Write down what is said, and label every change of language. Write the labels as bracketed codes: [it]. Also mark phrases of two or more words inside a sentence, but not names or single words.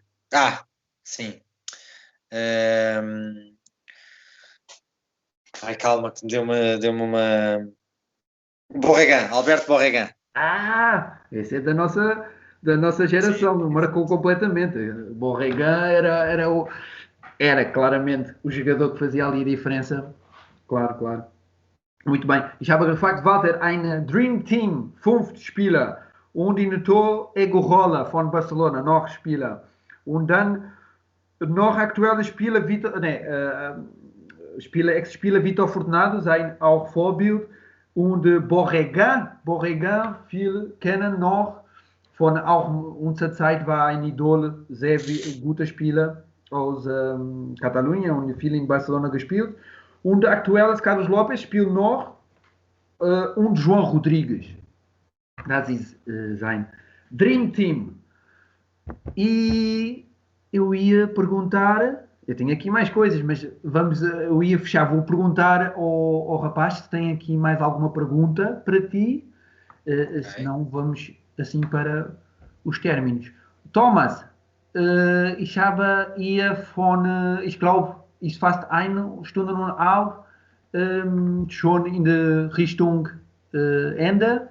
[pt] Sim. Calma, que deu-me uma. Alberto Borregan. Esse é da nossa geração, sim. Marcou completamente. Borregan era claramente o jogador que fazia ali a diferença. Claro. Muito bem. [de] Ich habe gefragt, Walter, ein [en] Dream Team, [de] 5 Spieler und in Tor Aguirola von Barcelona, noch Spieler. Und dann noch aktuelle Spieler, Ex-Spieler Vítor Fortunato, sein auch Vorbild. Und Borregan, viele kennen noch, von auch unserer Zeit war ein Idol, sehr guter Spieler aus Katalonien und viel in Barcelona gespielt. Und aktuell ist Carlos Lopes, spielt noch und João Rodrigues. Das ist sein [en] Dream Team. [pt] E eu ia perguntar, eu tenho aqui mais coisas, mas eu ia fechar, vou perguntar ao rapaz se tem aqui mais alguma pergunta para ti, senão vamos assim para os términos. [de] Thomas, ich habe hier ich glaube, ist fast 1 Stunde und auf, schon in der Richtung Ende.